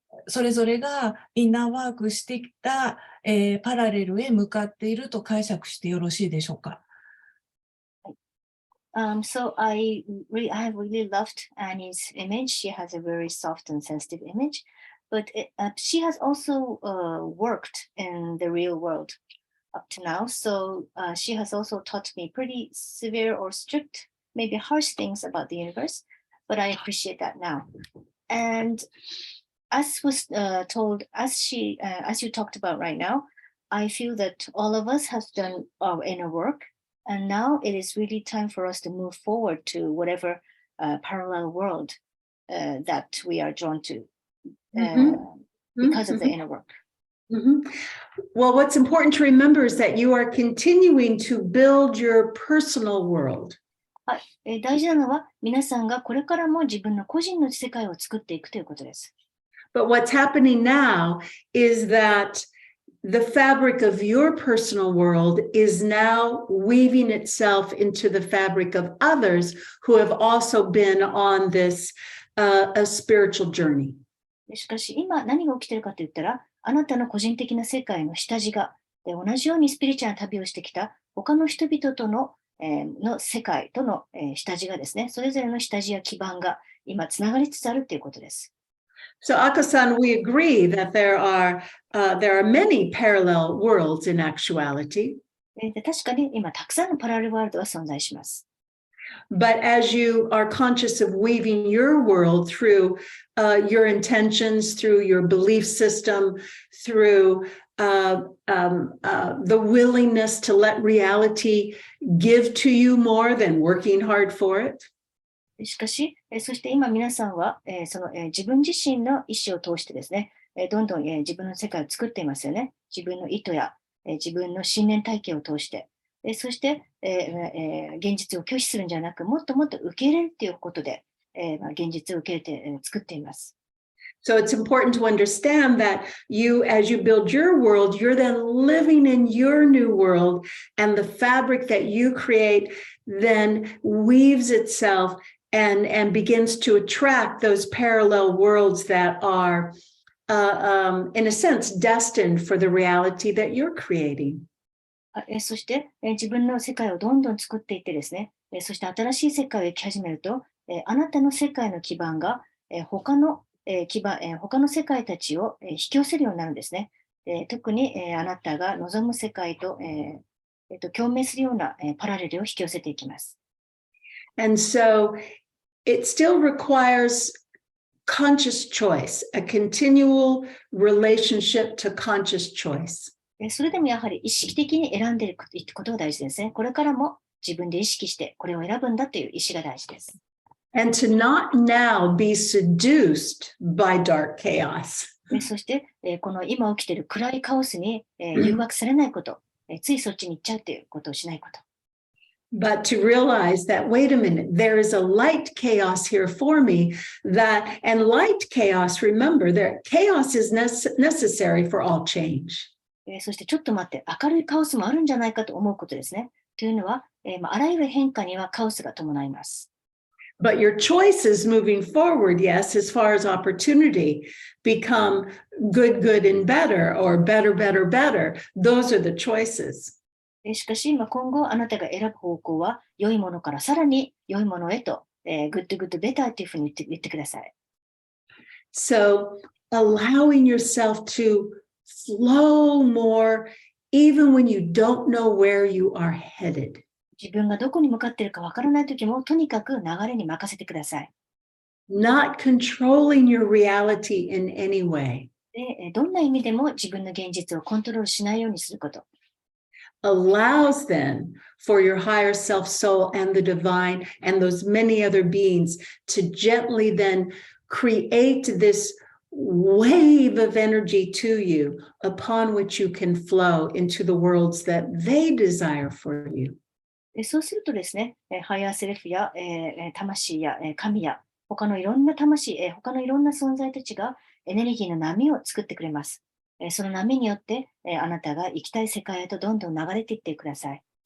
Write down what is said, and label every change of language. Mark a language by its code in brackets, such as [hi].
[ja] それぞれがインナーワークしてきた、パラレルへ向かっていると解釈してよろしいでしょうか。 [en] So I have really loved Annie's image. She has a very soft and sensitive image, but she has also worked in the real world up to now. So she has also taught me pretty severe or strict, maybe harsh things about the universe, but I appreciate that now. And as was told, as you talked about right now, I feel that all of us have done our inner work, and now it is really time for us to move forward to whatever parallel world that we are drawn to because of the inner work. Well, what's important to remember is that you are continuing to build your personal world. [ja] はい、大事なのは皆さんがこれからも自分の個人の世界を作っていくということです。 [en] But what's happening now is that the fabric of your personal world is now weaving itself into the fabric of others who have also been on this a spiritual journey. [ja] しかし今何が起きているかといったら、あなたの個人的な世界の下地が同じようにスピリチュアルな旅をしてきた他の人々との世界との下地がですね、それぞれの下地や基盤が今つながりつつあるということです。 [en] So Aka-san, we agree that there are many parallel worlds in actuality. [ja] 確かに今たくさんのパラレルワールドが存在します。 [en] But as you are conscious of weaving your world through your intentions, through your belief system, through the willingness to let reality give to you more than working hard for it. [ja] しかし、そして今皆さんは、自分自身の意思を通してですね、どんどん、自分の世界を作っていますよね。自分の意図や、自分の信念体系を通して、そして、現実を拒否するんじゃなく、もっともっと受け入れるということで、現実を受け入れて、作っています。 [en] So it's important to understand that as you build your world, you're then living in your new world, and the fabric that you create then weaves itself and begins to attract those parallel worlds that are, in a sense, destined for the reality that you're creating. [ja] そして、自分の世界をどんどん作っていってですね、そして新しい世界を生き始めると、あなたの世界の基盤が、他の世界たちを引き寄せるようになるんですね。特にあなたが望む世界と共鳴するようなパラレルを引き寄せていきます。 [en] And so it still requires conscious choice, a continual relationship to conscious choice. [ja] それでもやはり意識的に選んでいくことが大事ですね。これからも自分で意識してこれを選ぶんだという意思が大事です。 [en] And to not now be seduced by dark chaos. [ja] そして、この今起きている暗いカオスに、誘惑されないこと、ついそっちに行っちゃうということをしないこと。 [en] But to realize that, wait a minute, there is a light chaos here for me and light chaos, remember, chaos is necessary for all change. [ja] そしてちょっと待って、明るいカオスもあるんじゃないかと思うことですね。というのは、あらゆる変化にはカオスが伴います。 [en] But your choices moving forward, yes, as far as opportunity, become good, good, and better, or better, better, better. Those are the choices. [ja] しかし、今後あなたが選ぶ方向は、良いものからさらに良いものへと、 [en] good, good, better [ja] というふうに言ってください。 [en] So, allowing yourself to flow more, even when you don't know where you are headed. [ja] 自分がどこに向かっているかわからないときも、とにかく流れに任せてください。 [en] Not controlling your reality in any way. [ja] で、どんな意味でも自分の現実をコントロールしないようにすること。 [en] Allows then for your higher self soul and the divine and those many other beings to gently then create this wave of energy to you upon which you can flow into the worlds that they desire for you. [ja] そうするとですね、ハイヤーセルフや、魂や、神や他のいろんな魂、他のいろんな存在たちがエネルギーの波を作ってくれます。その波によって、あなたが行きたい世界へとどんどん流れていってください。